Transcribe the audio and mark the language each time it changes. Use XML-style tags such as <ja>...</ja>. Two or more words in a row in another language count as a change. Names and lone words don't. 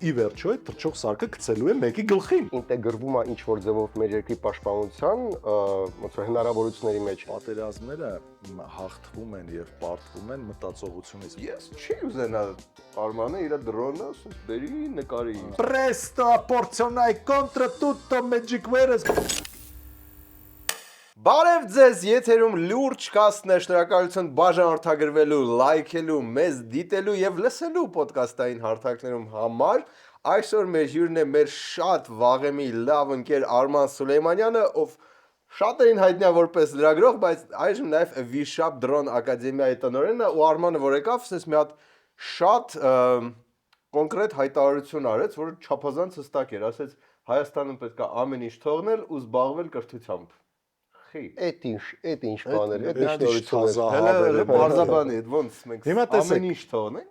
<hy>Ի վերջո այդ թռչող սարքը գցելու է մեկի գլխին։ ինտեգրվում է ինչ-որ ձևով մեր երկրի պաշտպանության ոնց որ հնարավորությունների մեջ։ Պատերազմները հաղթվում են եւ պարտվում են մտածողությունից։ Ես չի ուզենա Արմանը իր դրոնը ասես բերի նկարի։</hy> <it>Presto porcionai contra tutto magic veres։</it> <hy>Բարև ձեզ, եթերում լուրջ կասն է, շնորհակալություն բաժանորդագրվելու, լայքելու, մեզ դիտելու եւ լսելու ոդկասթային հարթակներում համար։ Այսօր մեր հյուրն է մեր շատ վաղեմի լավ ընկեր Արման Սուլեյմանյանը, ով շատերին հայտնի է որպես լրագրող, բայց այժմ նաեւ Վիշապ Դրոն Ակադեմիայի տնօրենն է, ու Արմանը որ եկավ, ասես մի հատ շատ կոնկրետ հայտարարություն արեց, որը չափազանց հստակ էր, ասեց Հայաստանում պետք է ամեն ինչ թողնել ու զբաղվել կրթությամբ։ Էդ ինչ բաներ, էդ ինչ նորություններ։ Հələ բարձաբանի, այդ ոնց մենք ամեն ինչ թողնենք։</hy>